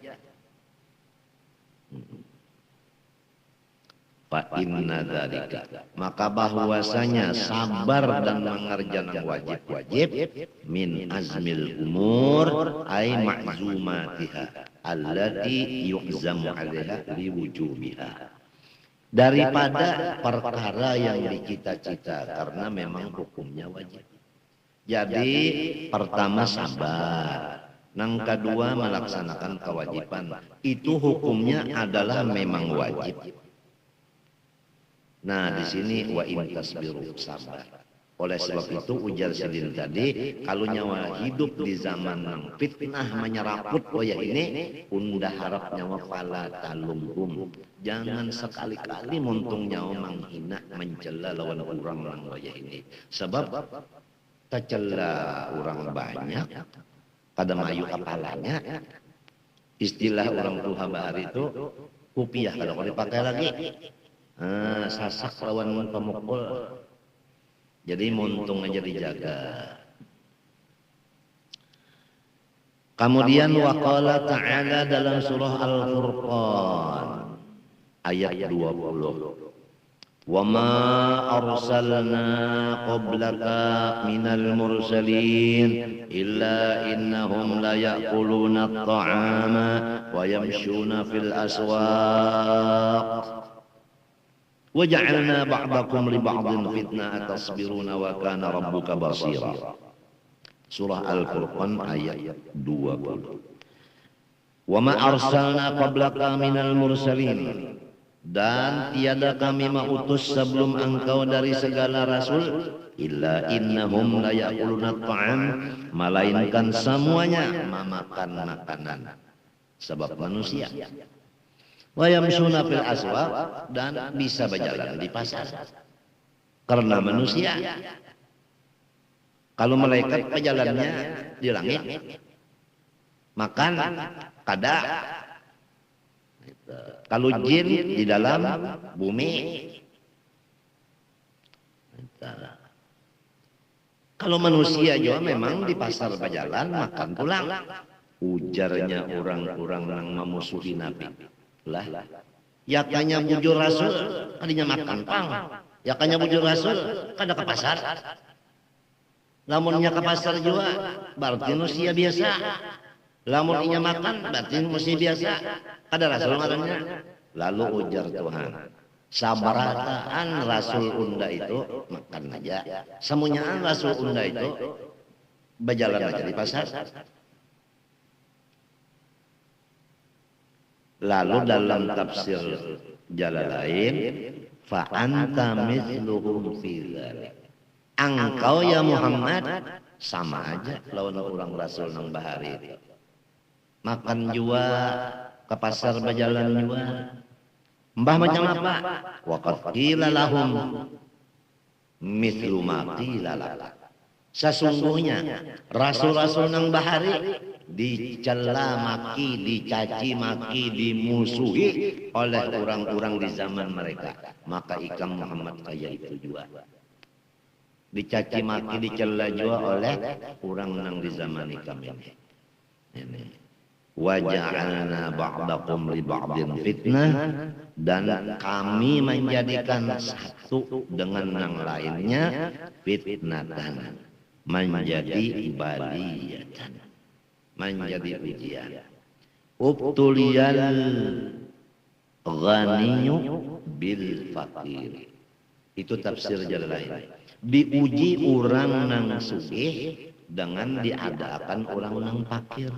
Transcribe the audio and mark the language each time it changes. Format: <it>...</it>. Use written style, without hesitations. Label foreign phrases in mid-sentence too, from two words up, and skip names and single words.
<ar>فإن ذلك,</ar> <id>maka bahwasanya sabar dan mengerjakan wajib-wajib,</id> <ar>من عزم الأمور أي معزوماتها التي يعزم عليها لوجوبها,</ar> <id>daripada perkara yang dicita-cita karena memang hukumnya wajib.</id> <bjn>Jadi pertama sabar, Nang kedua melaksanakan kewajiban.</bjn> <id>Itu hukumnya adalah memang wajib. Nah, di sini</id> <ar>وإن تصبروا,</ar> <id>sabar.</id> <bjn>Oleh sebab itu ujar Silin tadi, kalau nyawa hidup di zaman nang fitnah menyeraput waya ini, unda harap nyawa</bjn> <ar>فلا تلمهم.</ar> <bjn>Jangan sekali-kali muntung nyawa menghina mencela lawan orang nang waya ini. Sebab tercela orang banyak, pada mayu kepalanya. Istilah orang tua bahar itu kupiah kalau dipakai lagi. Sasak lawan pemukul. Jadi muntung aja dijaga.</bjn> <id>Kemudian</id> <ar>وقال تعالى</ar> <id>dalam surah Al-Furqan ayat 20.</id> <ar>وما أرسلنا قبلك من المرسلين إلا إنهم ليأكلون الطعام ويمشون في الأسواق. وَجَعَلْنَا بَعْضَكُمْ لِبَعْضٍ فِتْنَةً أَتَصْبِرُونَ وَكَانَ رَبُّكَ بَصِيرًا.</ar> <id>Surah Al-Furqan ayat 20.</id> <ar>وَمَا أَرْسَلْنَا قَبْلَكَ مِنَ الْمُرْسَلِينَ.</ar> <id>Dan tiada kami mengutus sebelum engkau dari segala rasul</id> <ar>إلا إنهم ليأكلون الطعام,</ar> <id>melainkan semuanya memakan makanan sebab manusia.</id> <ar>ويمشون في الأسواق,</ar> <id>dan bisa berjalan di pasar karena manusia.</id> <bjn>Kalau malaikat berjalannya di langit, makan kada.</bjn> <id>Kalau jin di dalam bumi. Kalau manusia juga memang di pasar berjalan makan pulang.</id> <bjn>Ujarnya orang-orang yang memusuhi Nabi. Lah, yakanya bujur rasul kadinya makan pang, yakanya bujur rasul kada ke pasar. Lamunnya ke pasar juga berarti manusia biasa. Lamun inya makan berarti manusia biasa. Kada rasul ngarannya. Lalu ujar Tuhan, sabarataan rasul unda itu makan aja, semuanyaan rasul unda itu berjalan aja di pasar.</bjn> <id>Lalu dalam tafsir Jalalain,</id> <ar>فأنت مثلهم في ذلك.</ar> <bjn>Engkau ya Muhammad sama aja lawan orang rasul nang bahari itu. Makan jua, ke pasar berjalan jua.</bjn> <id>Mbah macam apa?</id> <ar>وقد قيل لهم مثل ما قيل لك.</ar> <bjn>Sesungguhnya rasul-rasul nang bahari dicela maki, dicaci maki, dimusuhi oleh orang-orang di zaman mereka. Maka ikam Muhammad kayak itu juga. Dicaci maki, dicela juga oleh orang nang di zaman ikam ini.</bjn> <ar>وجعلنا بعضكم لبعض فتنة,</ar> <id>dan kami menjadikan satu dengan yang lainnya fitnatan, menjadi baliyatan, menjadi ujian.</id> <ar>ابتلي الغني بالفقير.</ar> <id>Itu tafsir Jalalain.</id> <bjn>Diuji orang nang sugih dengan diadakan orang nang fakir.</bjn>